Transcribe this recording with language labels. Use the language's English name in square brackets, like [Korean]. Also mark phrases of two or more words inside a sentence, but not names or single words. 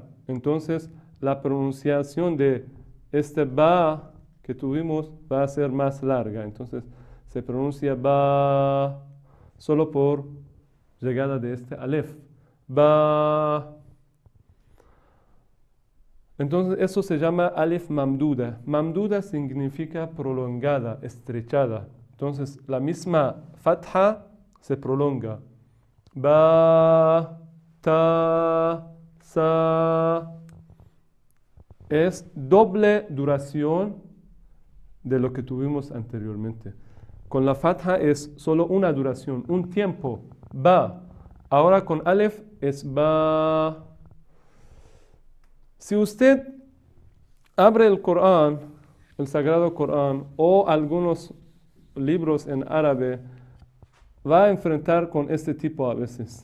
[Spanish] Entonces, la pronunciación de este ba que tuvimos va a ser más larga. Entonces, se pronuncia ba solo por llegada de este alef. Ba. Entonces, eso se llama [Arabic] ألف ممدودة. [Spanish] Mamduda significa prolongada, estrechada. Entonces, la misma fatha se prolonga. [Arabic] با، تا، ثا. [Spanish] Es doble duración de lo que tuvimos anteriormente. Con la fatha es solo una duración, un tiempo. Ba. Ahora con alef es ba. Si usted abre el Corán, el Sagrado Corán, o algunos libros en árabe, va a enfrentar con este tipo a veces.